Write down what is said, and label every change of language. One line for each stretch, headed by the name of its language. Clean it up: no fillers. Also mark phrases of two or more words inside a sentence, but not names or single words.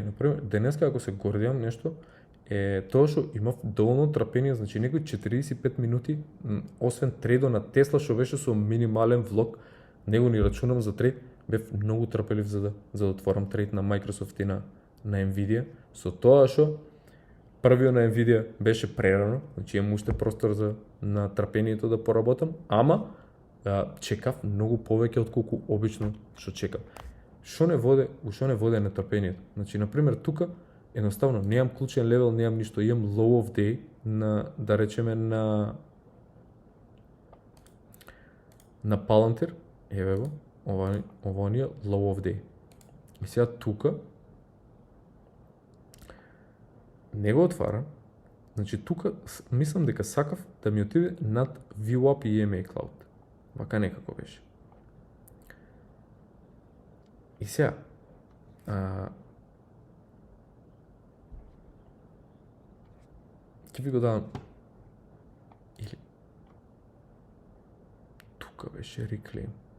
Macedonian: Например, денеска ако се гордијам нешто, е тоа што имав доволно трпение, значи некои 45 минути, освен трейдот на Тесла што беше со минимален влог, него ни рачунам за трейд, бев многу трпелив за да отворам трейд на Microsoft и на Nvidia, со тоа што првиот на Nvidia беше прерано, значи имам уште простор на трпението да поработам, ама чекав многу повеќе од колку обично што чекав. Што не води нетрпението? Значи, например, тука едноставно немам клучен левел, немам ништо, имам
English: low of day
Macedonian: на, да речеме, на Palantir, еве го, ова ни е
English: low of day.
Macedonian: И сега тука не го отварам, значи тука мислам дека сакав да ми отиде над VWAP и EMA Cloud. Вака некако беше. И сега, ќе ви го дадам, или тука беше reclaim.